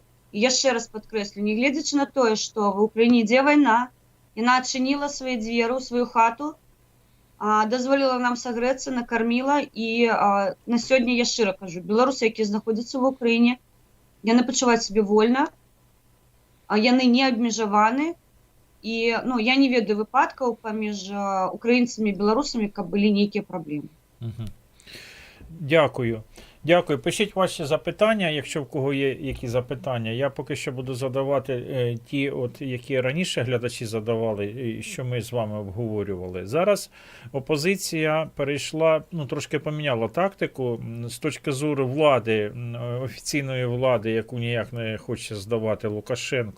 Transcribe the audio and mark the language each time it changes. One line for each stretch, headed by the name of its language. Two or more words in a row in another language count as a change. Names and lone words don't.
Belarusian: І яшчэ раз падкрэслю, нягледзячы на тое, што ва Ўкраіне ідзе вайна, яна адчыніла свае дзверы ў сваю хату, дазволіла нам сагрэцца, накарміла, і на сёння, я шчыра кажу, беларусы, якія знаходзяцца ва Ўкраіне, яны пачуваюць сябе вольна, яны не абмежаваны, і ну, я не ведаю выпадкаў паміж украінцамі і беларусамі, каб былі нейкія праблемы.
Ukrainian: Дякую. Дякую. Пишіть ваші запитання, якщо в кого є які запитання. Я поки що буду задавати ті, от, які раніше глядачі задавали, що ми з вами обговорювали. Зараз опозиція перейшла, ну, трошки поміняла тактику з точки зору влади, офіційної влади, яку ніяк не хоче здавати Лукашенко.